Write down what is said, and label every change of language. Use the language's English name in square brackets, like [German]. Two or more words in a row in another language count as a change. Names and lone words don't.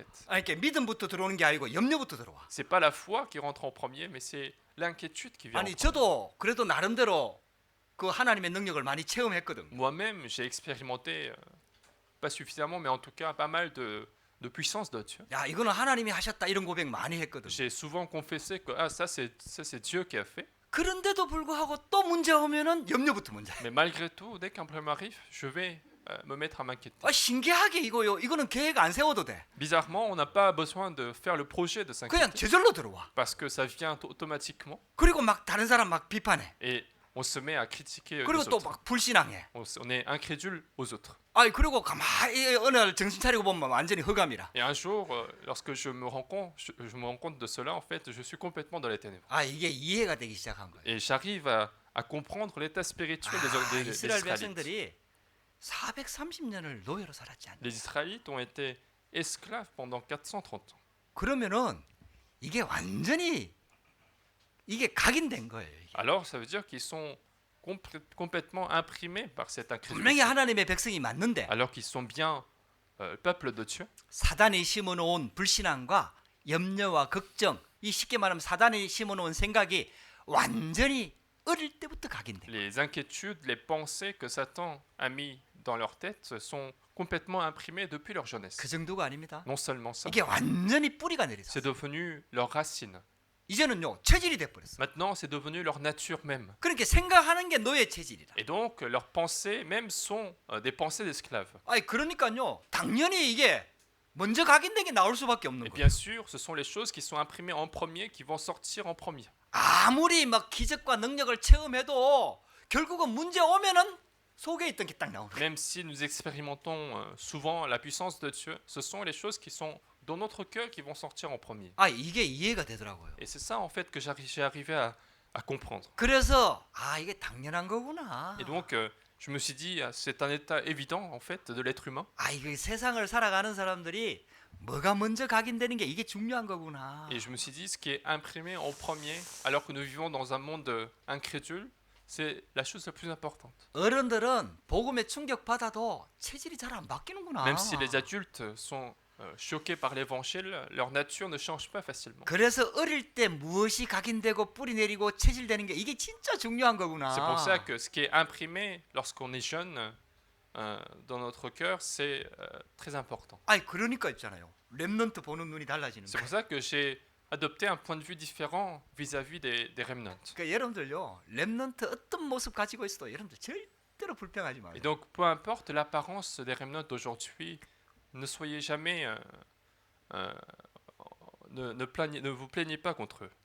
[Korean] 아니, 그러니까 믿음부터 들어오는 게 아니고 염려부터 들어와. [French] C'est pas la foi qui rentre en premier, mais c'est l'inquiétude qui vient en [Korean] 아니, [French] premier. [Korean] 저도 그래도 나름대로 그 하나님의 능력을 많이 체험했거든요. [French] Moi-même, j'ai expérimenté, pas suffisamment, mais en tout cas pas mal de puissance de Dieu. [Korean] 야, 이거는 하나님이 하셨다 이런 고백 많이 했거든요. [French] J'ai souvent confessé que ah, ça c'est Dieu qui a fait. [Korean] 그런데도 불구하고 또 문제 오면은 염려부터 문제. [French] Mais malgré tout, dès qu'un problème arrive, je vais me mettre à m'inquiéter. [Korean] 아, 신기하게 이거요. 이거는 계획 안 세워도 돼. [French] Bizarrement, on n'a pas besoin de faire le projet de [Korean] 그냥 [French] s'inquiéter [Korean] 저절로 들어와. [French] parce que ça vient automatiquement [Korean] 그리고 막 다른 사람 막 비판해. [French] et on se met à critiquer [Korean] 그리고 [French] les [Korean] 또 [French] autres. [Korean] 막 불신앙해. [French] On est incrédule aux autres. [Korean] 아니, 그리고 가만히 어느 날 정신 차리고 보면 완전히 흑암이라. [French] Et un jour, lorsque je me rends compte de cela, en fait, je suis complètement dans les ténèbres. [Korean] 아, 이게 이해가 되기 시작한 거예요. [French] Et j'arrive à comprendre l'état spirituel des [Korean] 이스라엘 [French] Israélites. [Korean] 백성들이 430년을 노예로 살았지 않나. [French] Les Israélites ont été esclaves pendant 430 ans. [Korean] 그러면은 이게 완전히 이게 각인된 거예요. 이게. [French] Alors, ça veut dire qu'ils sont complètement imprimés par cette [Korean] 분명히 [French] incrédulité. [Korean] 하나님의 백성이 맞는데 [French] Alors qu'ils sont bien le peuple de Dieu. [Korean] 사단이 심어놓은 불신앙과 염려와 걱정, 이 쉽게 말하면 사단이 심어놓은 생각이 완전히 어릴 때부터 각인된 거예요. [French] Les inquiétudes, les pensées que Satan a mis dans leur tête sont complètement imprimées depuis leur jeunesse. [Korean] 그 정도가 아닙니다. [French] Non seulement ça, [Korean] 이게 완전히 뿌리가 내리죠. [French] c'est devenu leur racine. [Korean] 이제는요 체질이 돼버렸어. [French] Maintenant, c'est devenu leur nature même. [Korean] 그러니까 생각하는 게 노예 체질이라. [French] Et donc, leurs pensées même sont des pensées d'esclaves. [Korean] 아니 그러니까요 당연히 이게 먼저 각인된 게 나올 수밖에 없는 [French] Et [Korean] 거예요. [French] bien sûr, ce sont les choses qui sont imprimées en premier qui vont sortir en premier. [Korean] 아무리 막 기적과 능력을 체험해도 결국은 문제 오면은 속에 있던 게 딱 나오는 거예요. [French] Même si nous expérimentons souvent la puissance de Dieu, ce sont les choses qui sont dans notre cœur qui vont sortir en premier. [Korean] 아 이게 이해가 되더라고요. [French] Et c'est ça en fait que j'ai arrivé à comprendre. [Korean] 그래서 아 이게 당연한 거구나. [French] Et donc, je me suis dit, c'est un état évident en fait de l'être humain. [Korean] 아 이게 세상을 살아가는 사람들이 뭐가 먼저 각인되는 게 이게 중요한 거구나. [French] Et je me suis dit, ce qui est imprimé en premier, alors que nous vivons dans un monde incrédule, c'est la chose la plus importante. [Korean] 어른들은 복음에 충격 받아도 체질이 잘 안 바뀌는구나. [French] Même si les adultes sont choqués par l'évangile, leur nature ne change pas facilement. [Korean] 그래서 어릴 때 무엇이 각인되고 뿌리 내리고 체질되는 게 이게 진짜 중요한 거구나. [French] C'est pour ça que ce qui est imprimé lorsqu'on est jeune dans notre cœur, c'est très important. [Korean] 아니 그러니까 있잖아요. 렘넌트 보는 눈이 달라지는 [French] C'est [Korean] 거예요. [French] pour ça que j'ai adopté un point de vue différent vis-à-vis des remnants. [Korean] 그러니까 여러분들요. 렘넌트 어떤 모습 가지고 있어도 여러분들 절대로 불평하지 마세요. Et donc, peu importe l'apparence des remnants d'aujourd'hui, ne soyez jamais, ne vous plaignez pas contre eux.